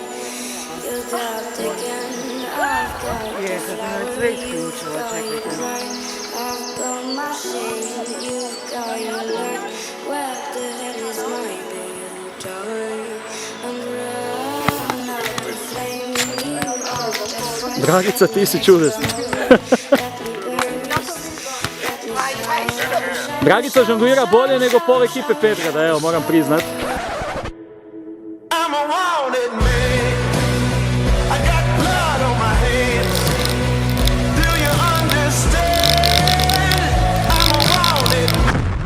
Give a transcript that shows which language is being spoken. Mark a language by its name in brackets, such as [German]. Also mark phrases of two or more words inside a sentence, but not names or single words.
[English] You got the gun, I've got the flower. You've got your crime. I've got my shame, you've got your luck. Where the hell is mine? But you're dark and bright. Out the flame, you are the fire. [Croatian] Dragica, ti si čudesna. Dragica žonglira bolje nego pol ekipe Petrada, evo, moram priznat. [English] I'm a wanted man. I got blood on my hands. Do you understand? I'm a wanted man.